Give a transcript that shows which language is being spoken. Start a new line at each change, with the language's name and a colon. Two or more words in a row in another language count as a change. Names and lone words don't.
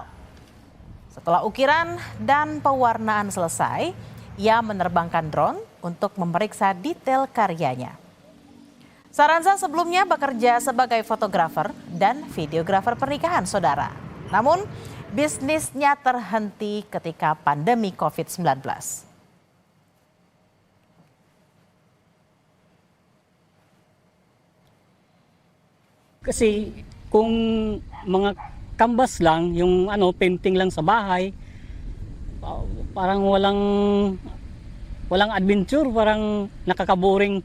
Indonesian: Setelah ukiran dan pewarnaan selesai, ia menerbangkan drone untuk memeriksa detail karyanya. Saranza sebelumnya bekerja sebagai fotografer dan videografer pernikahan, saudara. Namun, bisnisnya terhenti ketika pandemi COVID-19.
Filipino: Kasi kung mga canvas lang, yung painting lang sa bahay, parang walang adventure, parang nakakaboring.